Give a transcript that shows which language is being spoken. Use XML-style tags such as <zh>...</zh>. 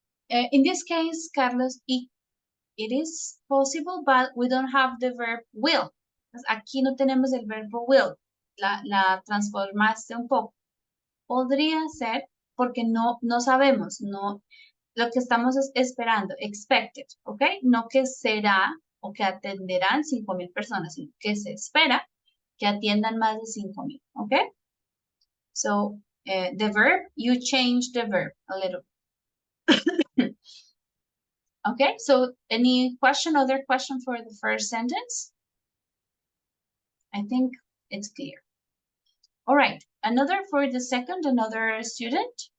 <en>In this case, Carlos, it is possible, but we don't have the verb will.</en> <es>Aquí no tenemos el verbo will. La transformaste un poco. Podría ser porque no sabemos, no, lo que estamos esperando, expected, ¿ok? No que será o que atenderán 5,000 personas, sino que se espera que atiendan más de 5,000, ¿ok?</es> <en>So, the verb, you change the verb a little. Okay, so any other question for the first sentence? I think it's clear. All right, another for the second, another student.</en>